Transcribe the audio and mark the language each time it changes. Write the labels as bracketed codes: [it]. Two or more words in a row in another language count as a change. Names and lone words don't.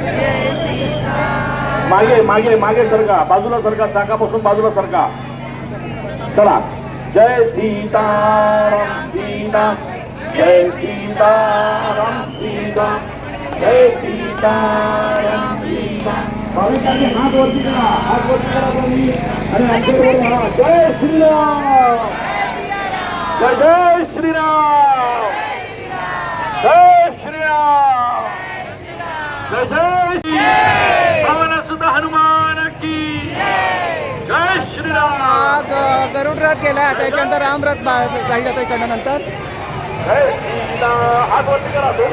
[mr] मागे मागे मागे सरका, बाजूला सरका, चाकापासून बाजूला सरका. चला जय सीताराम सीता जय सीताराम सीता जय सीताराम सीता भाविकांनी हात वरती करा तुम्ही आणि आमच्याबरोबर म्हणा जय श्रीराम जय जय श्रीराम जय श्रीराम जय जय श्री [hi] पवन सुत हनुमान की जय [mr] श्रीराम गरुड रथ गेला त्याच्यानंतर राम रथ जाईल आता इकडनं नंतर जय श्रीराम हात वरती करा दोन्ही